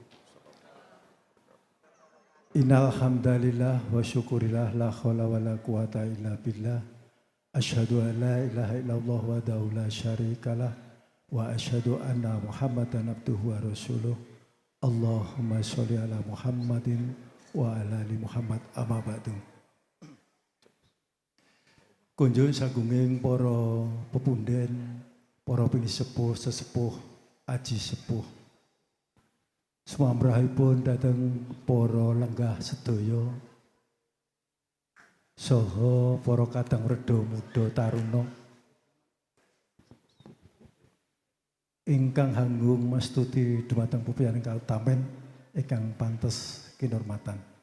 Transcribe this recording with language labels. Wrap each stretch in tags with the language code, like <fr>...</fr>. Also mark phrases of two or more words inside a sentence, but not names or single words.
<ar>إن الحمد لله وشكر الله لا حول ولا قوة إلا بالله. أشهد أن لا إله إلا الله وحده لا شريك له وأشهد أن محمدا عبده ورسوله. اللهم صل على محمد وعلى آل محمد أما بعد.</ar> <jv>Kunjung sagunging para pepunden, para pinisepuh, sesepuh, aji sepuh. Sumamrahipun dhateng para lenggah sedaya saha para kadang reda muda taruna ingkang hanggung mastuti dumateng pupianing kautamen ingkang pantes kinurmatan.</jv>